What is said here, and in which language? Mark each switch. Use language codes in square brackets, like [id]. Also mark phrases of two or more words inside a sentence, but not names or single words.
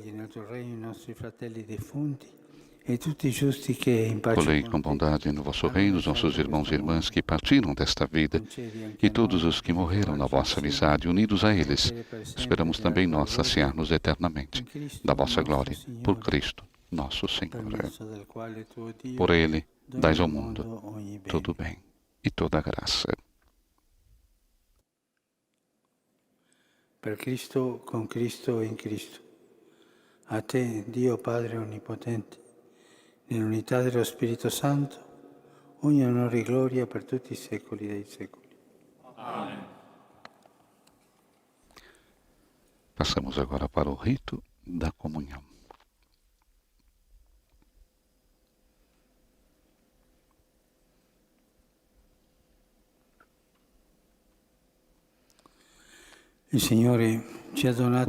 [pt] Colhei com bondade no vosso reino os nossos irmãos e irmãs que partiram desta vida e todos os que morreram na vossa amizade, unidos a eles. Esperamos também nós saciar-nos eternamente da vossa glória, por Cristo, nosso Senhor. Por Ele, dais ao mundo todo o bem e toda a graça. [it] Per Cristo, con Cristo e in Cristo. A te, Dio Padre Onnipotente, nell'unità dello Spirito Santo, ogni onore e gloria per tutti i secoli dei secoli. [pt] Amém. Passamos agora para o rito da comunhão. [it] Il Signore ci ha donato